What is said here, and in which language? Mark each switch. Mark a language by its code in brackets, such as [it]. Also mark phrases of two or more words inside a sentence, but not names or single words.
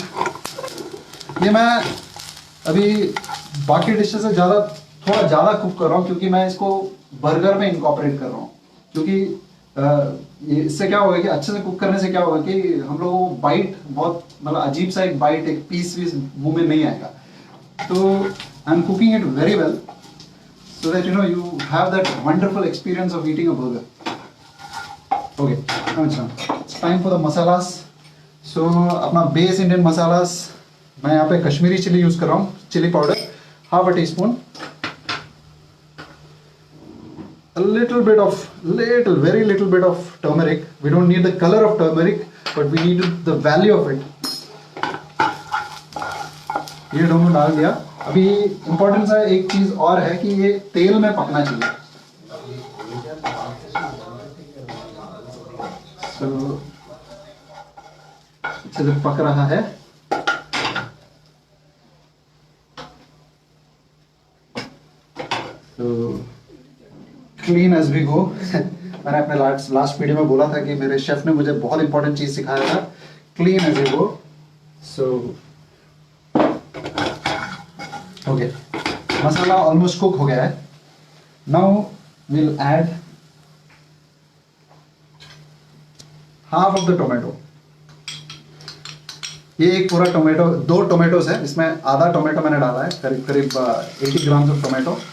[hi] ये मैं अभी बाकी डिशेस से थोड़ा ज़्यादा कुक कर रहा हूँ क्योंकि मैं इसको बर्गर में इनकॉर्पोरेट कर रहा हूँ. क्योंकि इससे क्या होगा कि अच्छे से कुक करने से क्या होगा कि हम लोगों को बाइट बहुत मतलब अजीब सा एक बाइट, एक पीस मुंह में नहीं आएगा. [en] तो I am cooking it very well so that you have that wonderful experience of eating a burger. Okay, now it's time for the masalas. [hi] So अपना [en] base Indian [hi] मसालास, मैं यहाँ पे कश्मीरी [en] chili use [hi] कर रहा हूँ. [en] chili powder half a teaspoon, very little bit of turmeric. We don't need the color of turmeric, but we need the value of it. [hi] ये दोनों डाल दिया. अभी इंपॉर्टेंट सा एक चीज और है कि ये तेल में पकना चाहिए. So, अच्छे से पक रहा है. [en] So, clean as we go. [hi] मैंने अपने लास्ट वीडियो में बोला था कि मेरे शेफ ने मुझे बहुत इंपॉर्टेंट चीज सिखाया था, [en] clean as we go. So, [hi] okay, मसाला [en] almost cook [hi] हो गया है. [en] now will add half of the tomato. [hi] ये एक पूरा टोमेटो, 2 टोमेटोज है, इसमें आधा टोमेटो मैंने डाला है, करीब करीब 80 [en] gram of tomato.